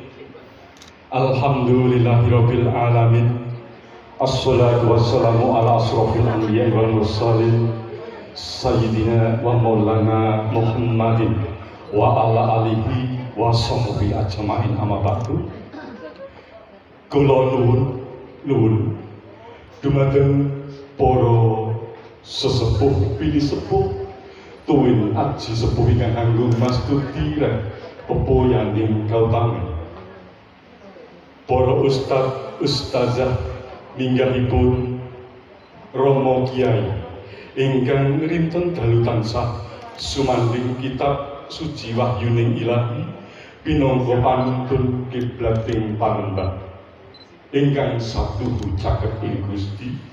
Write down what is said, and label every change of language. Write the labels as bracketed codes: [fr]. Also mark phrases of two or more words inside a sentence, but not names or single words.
[ar] الحمد لله رب العالمين. الصلاة والسلام على أشرف الأنبياء والمرسلين سيدنا ومولانا محمد وعلى آله وصحبه أجمعين أما بعد. [jv] Kula nuwun dumateng para sesepuh pilih sepuh tuwin aji sepuh ingkang anggung mastuti lan pepoyaning kautami, para ustazah minggahipun Romo Kiai ingkang rinten dalu tansah sumandhing kitab suci wahyuning Ilahi pinangka panuntun kiblating panembah ingkang satuhu caket ing Gusti.